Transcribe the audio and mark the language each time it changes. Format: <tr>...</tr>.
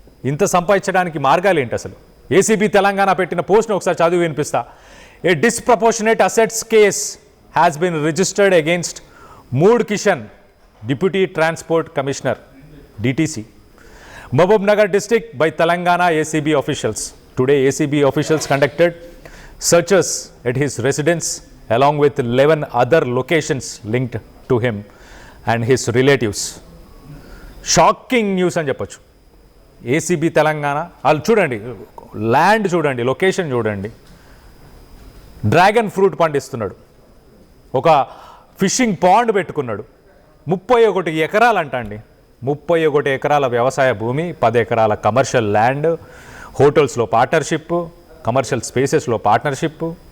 <te>ఇంత సంపాదించడానికి మార్గాలు ఏంటి అసలు? ఏసీబీ తెలంగాణ పెట్టిన పోస్ట్ని ఒకసారి చదివి వినిపిస్తా.</te> <en>A disproportionate assets case has been registered against 3 Kishan, deputy transport commissioner DTC, Mahabubnagar district by Telangana ACB officials. Today ACB officials conducted searches at his residence along with 11 other locations linked to him and his relatives.</en> <te>Shocking news అని చెప్పొచ్చు. ACB Telangana వాళ్ళు చూడండి, land చూడండి, location చూడండి. Dragon fruit పండిస్తున్నాడు, ఒక fishing pond పెట్టుకున్నాడు, 31 ఎకరాలు అంట అండి. 31 ఎకరాల వ్యవసాయ భూమి, 10 ఎకరాల కమర్షియల్ ల్యాండ్, హోటల్స్లో పార్ట్నర్షిప్, కమర్షియల్ స్పేసెస్లో పార్ట్నర్షిప్.</te>